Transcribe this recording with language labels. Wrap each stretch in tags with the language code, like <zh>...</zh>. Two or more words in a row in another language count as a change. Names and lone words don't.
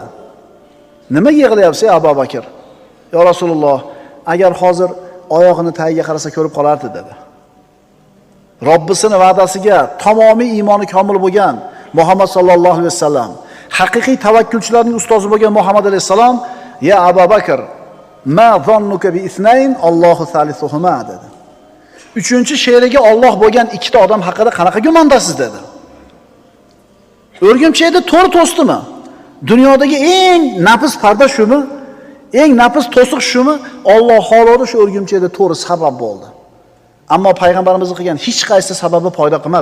<uz>Nima yig'layapsiz, Abu Bakr?</uz> <ar>يا رسول الله,</ar> <uz>agar hozir oyog'ini tagiga qarasa ko'rib qolardi dedi. Robbisini va'dasiga tamomiy iymoni komil bo'lgan Muhammad</uz> <ar>صلى الله عليه وسلم,</ar> <uz>haqiqiy tavakkulchilarning ustozi bo'lgan Muhammad alayhisalom,</uz> <ar>يا أبا بكر، ما ظنك باثنين الله ثالثهما dedi.</ar> <uz>Uchinchi she'riga Alloh bo'lgan ikkita odam haqida qanaqa gumondasiz dedi. O'rgimchakda to'ri to'sdimi? Dunyodagi eng nafis parda shumi? Eng nafis to'siq shumi? Alloh xolodi shu o'rgimchakda to'ri sabab bo'ldi. Ammo payg'ambarimiz qilgan hech qaysi sababi foyda qilmadi.</uz>